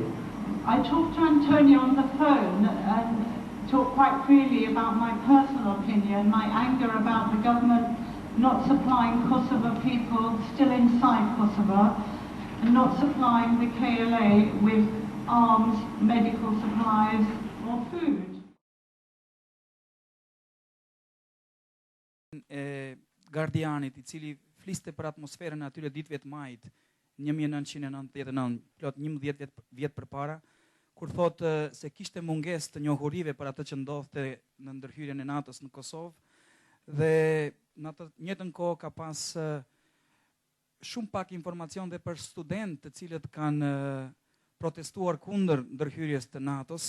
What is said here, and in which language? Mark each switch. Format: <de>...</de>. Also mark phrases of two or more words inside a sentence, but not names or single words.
<en>I talked to Antonio on the phone and talked quite freely about my personal opinion, my anger about the government not supplying Kosovo people still inside Kosovo and not supplying the KLA with arms, medical supplies or food.</en> <sq>Gardianit, I cili fliste për atmosferën e atyre ditëve të majit 1999, plot 11 vjet përpara, kur thotë se kishte mungesë të njohurive për atë që ndodhte në ndërhyrjen e NATO-s në Kosovë dhe në atë njëjtën kohë ka pas shumë pak informacion dhe për studentë të cilët kanë protestuar kundër ndërhyrjes të NATO-s.</sq>